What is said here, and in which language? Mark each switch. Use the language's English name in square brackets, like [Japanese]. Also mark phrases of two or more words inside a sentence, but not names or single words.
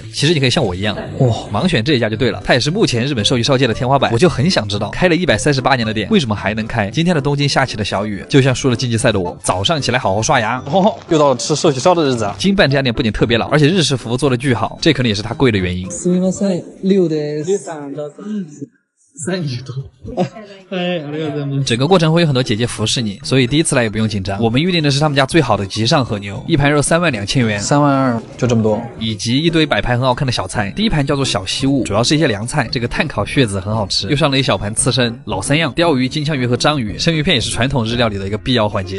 [Chinese] 其实你可以像我一样，盲选这一家就对了。它也是目前日本寿喜烧界的天花板。我就很想知道，开了138年的店，为什么还能开？今天的东京下起了小雨，就像输了竞技赛的我，早上起来好好刷牙。又到了吃寿喜烧的日子啊！金办这家店不仅特别老，而且日式服务做的巨好，这可能也是它贵的原因。 [Japanese] すみません、6です。30多。 [Chinese] 哎， [Japanese] ありがとうございます。 [Chinese] 整个过程会有很多姐姐服侍你，所以第一次来也不用紧张。我们预定的是他们家最好的吉上和牛，一盘肉32000元 32000就这么多，以及一堆摆盘很好看的小菜。第一盘叫做小西物，主要是一些凉菜，这个炭烤血子很好吃，又上了一小盘刺身，老三样鲷鱼、金枪鱼和章鱼，生鱼片也是传统日料里的一个必要环节。